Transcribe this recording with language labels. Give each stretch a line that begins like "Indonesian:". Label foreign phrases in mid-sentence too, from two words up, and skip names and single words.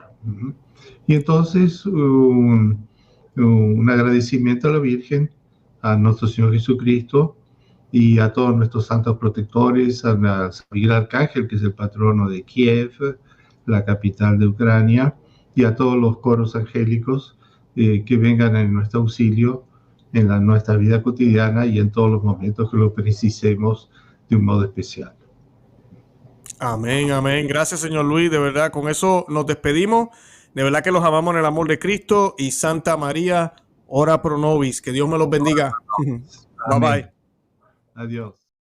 Spanish: Y entonces un agradecimiento a la Virgen, a nuestro Señor Jesucristo y a todos nuestros santos protectores, a San Miguel Arcángel, que es el patrono de Kiev, la capital de Ucrania, y a todos los coros angélicos que vengan en nuestro auxilio en nuestra vida cotidiana y en todos los momentos que lo precisemos de un modo especial. Amén, amén. Gracias, señor Luis. De verdad, con eso nos despedimos. De verdad que los amamos en el amor de Cristo. Y Santa María,
Latin: ora pro nobis.
Spanish: Que Dios me los bendiga.
English: Bye bye.
Spanish: Adiós.